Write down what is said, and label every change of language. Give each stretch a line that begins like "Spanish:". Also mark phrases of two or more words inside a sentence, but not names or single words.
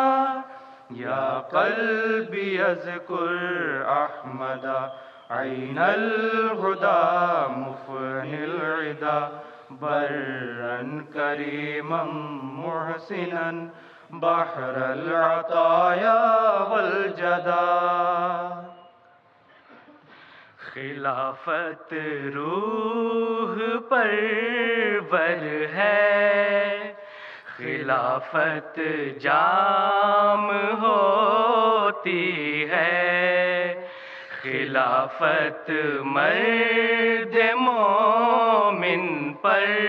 Arabic: یا قلبی اذکر احمد عین الہدی مفنی العدا، برا کریما محسنا بحر العطایا والجدا.
Urdu: خلافت روح پرور ہے، خلافت جام ہوتی ہے، خلافت مرد مومن پر